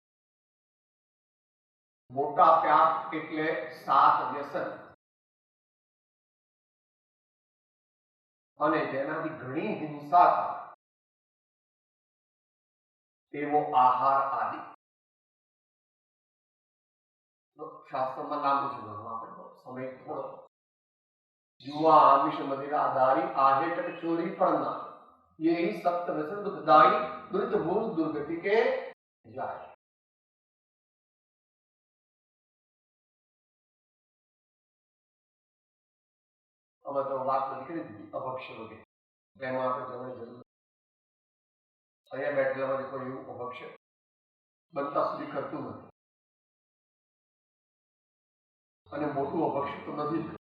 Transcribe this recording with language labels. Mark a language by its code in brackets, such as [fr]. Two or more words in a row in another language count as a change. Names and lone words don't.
[gu] મોટા પાપ એટલે 7 વ્યસન, અને જેનાથી ઘણી હિંસા થાય એવો આહાર આદિ. શાસ્ત્રમાં નામ છે સમય થોડો. [hi] जुआ आमिष मदिराधारी आहेटक चोरी पड़ना यही सप्त व्यसन दुखदाई दुरित मूल दुर्गति के जाए. [gu] અમે તો વાત કરી દીધી અભક્ષ્ય વગેરે, એમાં આપણે જવાની જરૂર. અહીંયા બેઠેલામાં કોઈ એવું અભક્ષ્ય બનતા સુધી કરતું નથી, અને મોટું અભક્ષ્ય તો નથી જ.